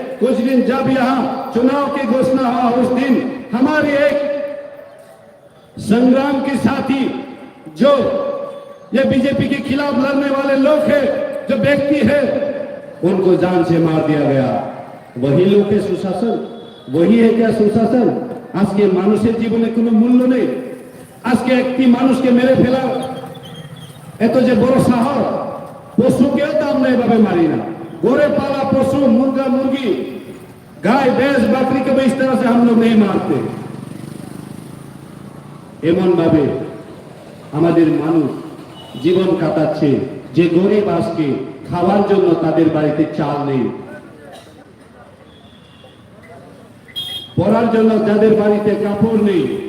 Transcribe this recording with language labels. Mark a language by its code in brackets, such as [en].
[hi] कुछ दिन जब यहाँ चुनाव की घोषणा हुआ, उस दिन हमारे एक संग्राम के साथी जो ये बीजेपी के खिलाफ लड़ने वाले लोग हैं, जो व्यक्ति है, उनको जान से मार दिया गया। वही लोग के सुशासन, वही है क्या सुशासन? [bn] आज के মানুষের জীবনে কোনো মূল্য নেই। আজকে একটি মানুষকে মেরে ফেলা এত যে বড় সাহস, পশুকেও তো আমরা এভাবে মারি না। [hi] गोरे पाला पशु, मुर्गा मुर्गी, गाय भैंस बकरी को भी इस तरह से हम लोग नहीं मारते। [bn] এমন ভাবে আমাদের মানুষ জীবন কাটাচ্ছে যে গরিব আজকে খাওয়ার জন্য তাদের বাড়িতে চাল নেই, পরার জন্য যাদের বাড়িতে কাপড় নেই।